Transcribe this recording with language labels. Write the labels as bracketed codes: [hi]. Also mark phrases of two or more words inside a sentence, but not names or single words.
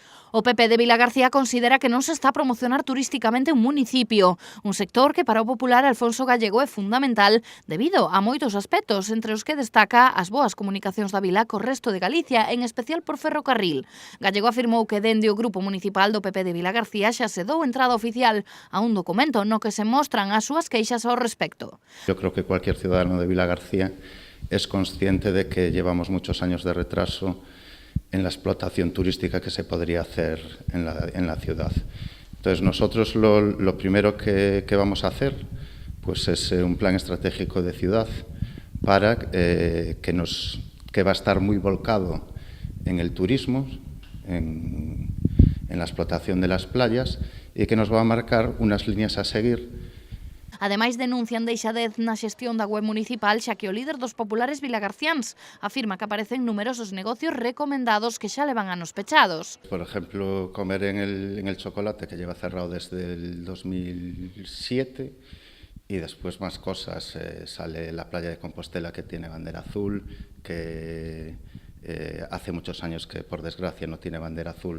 [gl] O PP de Vilagarcía considera que non se está a promocionar turísticamente un municipio, un sector que para o popular Alfonso Gallego é fundamental debido a moitos aspectos, entre os que destaca as boas comunicacións da vila co resto de Galicia, en especial por ferrocarril. Gallego afirmou que dende o Grupo Municipal do PP de Vilagarcía xa se dou entrada oficial a un documento no que se mostran as súas queixas ao respecto. [es] Yo creo que cualquier ciudadano de Vilagarcía es consciente de que llevamos muchos años de retraso en la explotación turística que se podría hacer en la ciudad. Entonces, nosotros lo primero que vamos a hacer pues es un plan estratégico de ciudad para que va a estar muy volcado en el turismo, en la explotación de las playas y que nos va a marcar unas líneas a seguir. [gl] Ademais, denuncian deixadez na xestión da web municipal, xa que o líder dos populares vilagarciáns afirma que aparecen numerosos negocios recomendados que xa levan anos pechados. [es] Por ejemplo, comer en el Chocolate, que lleva cerrado desde el 2007, y después más cosas. Sale la playa de Compostela, que tiene bandera azul, que hace muchos años que, por desgracia, no tiene bandera azul.